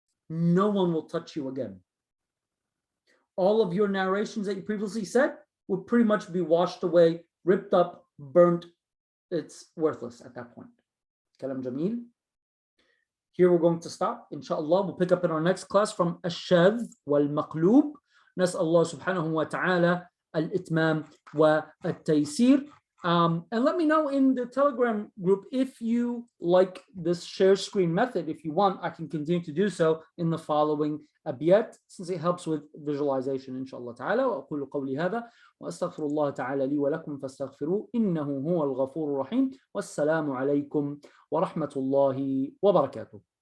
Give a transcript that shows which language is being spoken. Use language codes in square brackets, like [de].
[en] No one will touch you again. All of your narrations that you previously said would pretty much be washed away, ripped up, burnt. It's worthless at that point. Kalam Jameel. Here we're going to stop. Inshallah, we'll pick up in our next class from Ash-Shadh wal-Maqloob. [ar] نسأل الله سبحانه وتعالى الإتمام والتيسير. [en] And let me know in the Telegram group if you like this share screen method. If you want, I can continue to do so in the following abiyat, since it helps with visualization, inshallah ta'ala. [ar] وأقول قولي هذا وأستغفر الله تعالى لي ولكم فاستغفروه إنه هو الغفور الرحيم والسلام عليكم ورحمة الله وبركاته.